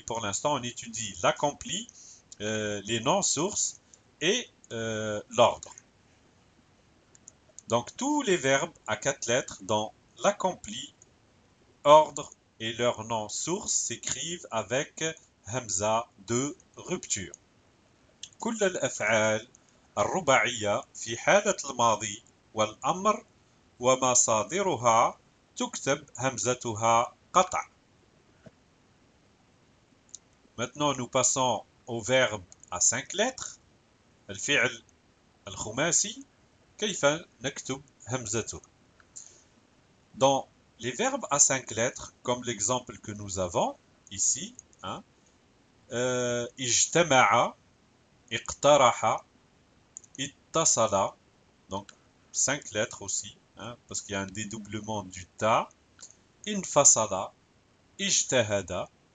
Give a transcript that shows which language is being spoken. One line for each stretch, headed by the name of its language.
French: Pour l'instant, on étudie l'accompli, les non-sources et l'ordre. Donc tous les verbes à 4 lettres dans l'accompli, ordre et leur non-source s'écrivent avec hamza de rupture.
Arabic: كل الأفعال الرباعية في حالة الماضي والأمر ومصادرها تكتب همزتها قطع.
French: Maintenant, nous passons au verbe à 5 lettres.
Arabic: الفعل الخماسي كيف نكتب همزته.
French: Dans les verbes à 5 lettres, comme l'exemple que nous avons ici, hein, اجتمع, اقترح, اتصل, donc 5 lettres aussi, hein, parce qu'il y a un dédoublement du ta, infasala, ijtahada.